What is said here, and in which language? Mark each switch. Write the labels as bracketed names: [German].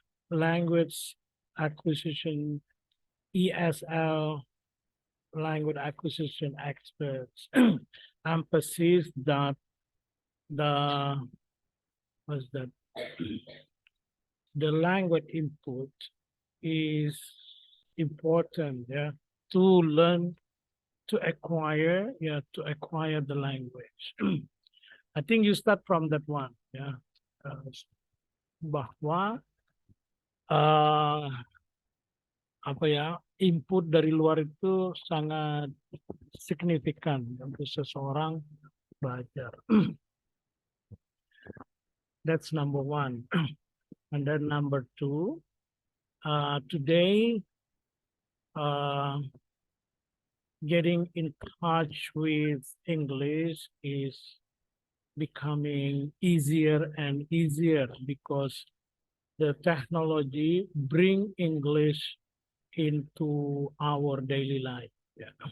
[English] language acquisition, ESL, language acquisition experts emphasize that the was that the language input is important, yeah, to learn, to acquire, yeah, to acquire the language. I think you start from that one, yeah. [Indonesian] Bahwa apa ya, input dari luar itu sangat signifikan untuk seseorang belajar. [English] That's number one. And then number two, today, getting in touch with English is becoming easier and easier because the technology bring English into our daily life. Yeah.